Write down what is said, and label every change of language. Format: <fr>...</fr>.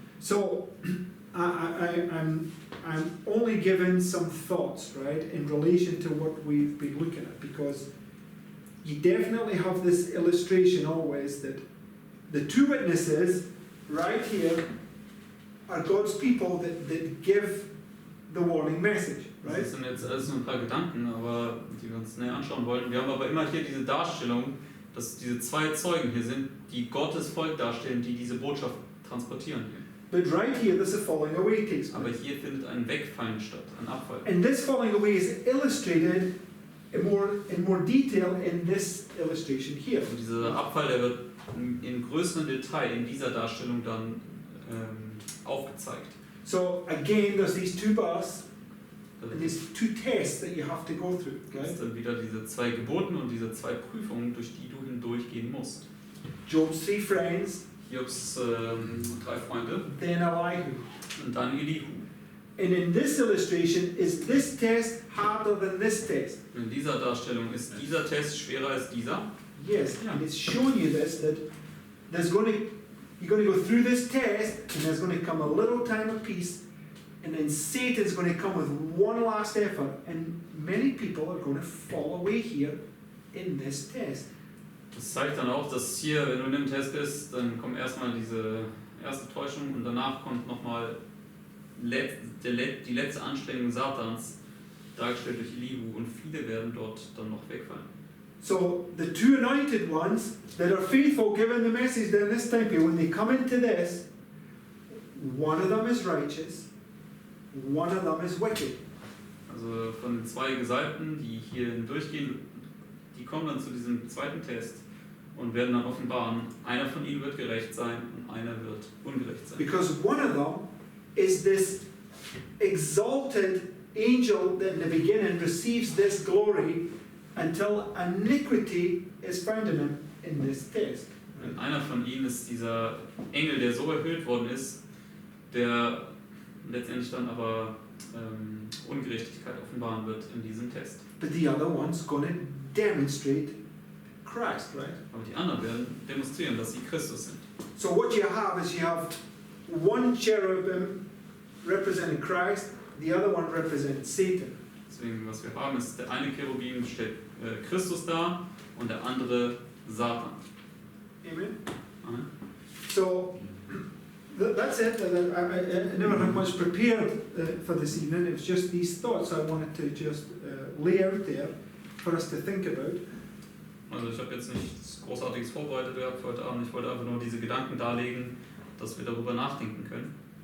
<en>So I'm only given some thoughts, right, in relation to what we've been looking at, because you definitely have this illustration always that the two witnesses right here are God's people that give the warning message, right?</en> <de>Das sind jetzt alles nur ein paar Gedanken, aber die wir uns näher anschauen wollen. Wir haben aber immer hier diese Darstellung, dass diese zwei Zeugen hier sind, die Gottes Volk darstellen, die diese Botschaft transportieren.</de> <en>But right here, there's a falling away takes</en> <de>Aber</de> <en>place.</en> <de>hier findet ein Wegfallen statt, ein Abfall.</de> <en>And this falling away is illustrated in more detail in this illustration here.</en> <de>Und dieser Abfall, der wird in größerem Detail in dieser Darstellung dann aufgezeigt.</de> <en>So again, there's these two bars and these two tests that you have to go through.</en> <de>Es</de> <en>Right?</en> <de>gibt dann wieder diese zwei Geboten und diese zwei Prüfungen, durch die du hindurchgehen musst.</de> <en>Job's three friends,</en> <de>Hiobs drei Freunde</de> <en>then Elihu.</en> <de>und dann Elihu.</de> <en>And in this illustration, is this test harder than this test?</en> <de>In dieser Darstellung ist dieser Test schwerer als dieser.</de> <en>Yes, and it's showing you this, that you're going to go through this test, and there's going to come a little time of peace, and then Satan's going to come with one last effort, and many people are going to fall away here in this test.</en> <de>Das zeigt dann auch, dass hier, wenn du in dem Test bist, dann kommt erstmal diese erste Täuschung und danach kommt nochmal die letzte Anstrengung Satans, dargestellt durch Elihu, und viele werden dort dann noch wegfallen.</de> <en>So the two anointed ones that are faithful, given the message during this time period, when they come into this, one of them is righteous, one of them is wicked.</en> <de>Also von den zwei Gesalbten, die hier hindurchgehen, die kommen dann zu diesem zweiten Test und werden dann offenbaren, einer von ihnen wird gerecht sein und einer wird ungerecht sein.</de> <en>Because one of them is this exalted angel that in the beginning receives this glory until iniquity is found in him in this test.</en> <de>Und einer von ihnen ist dieser Engel, der so erhöht worden ist, der letztendlich dann aber Ungerechtigkeit offenbaren wird in diesem Test.</de> <en>But the other one's going to demonstrate Christ, right?</en> <de>Aber die anderen werden demonstrieren, dass sie Christus sind.</de> <en>So what you have is you have one cherubim representing Christ, the other one representing Satan.</en> <de>Also Deswegen, was wir haben, ist, der eine Cherubim stellt Christus dar und der andere Satan. Amen. Amen.</de> <en>So that's it. I never had much prepared for this evening. It was just these thoughts I wanted to just lay out there for us to think about.</en> <de>Also ich habe jetzt nichts Großartiges vorbereitet gehabt für heute Abend. Ich wollte einfach nur diese Gedanken darlegen, dass wir darüber nachdenken können.</de>